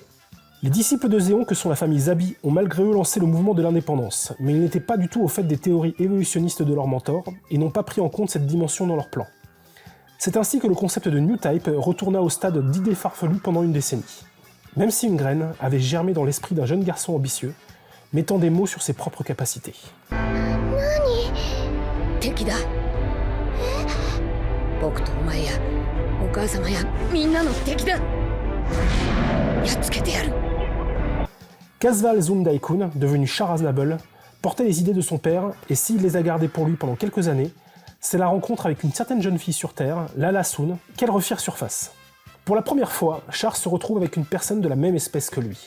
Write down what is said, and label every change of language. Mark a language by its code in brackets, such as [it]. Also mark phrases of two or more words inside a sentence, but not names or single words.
[fr] Les disciples de Zéon, que sont la famille Zabi, ont malgré eux lancé le mouvement de l'indépendance, mais ils n'étaient pas du tout au fait des théories évolutionnistes de leur mentor et n'ont pas pris en compte cette dimension dans leur plan. C'est ainsi que le concept de New Type retourna au stade d'idées farfelues pendant une décennie. Même si une graine avait germé dans l'esprit d'un jeune garçon ambitieux, mettant des mots sur ses propres capacités. [ja] 敵だ。僕とお前やお母様やみんなの敵だ。やっつけてやる。 [fr] Casval Zum Daikun, devenu Char Aznable, portait les idées de son père, et s'il les a gardées pour lui pendant quelques années, c'est la rencontre avec une certaine jeune fille sur Terre, Lala Sun, qu'elle refirent surface. Pour la première fois, Char se retrouve avec une personne de la même espèce que lui.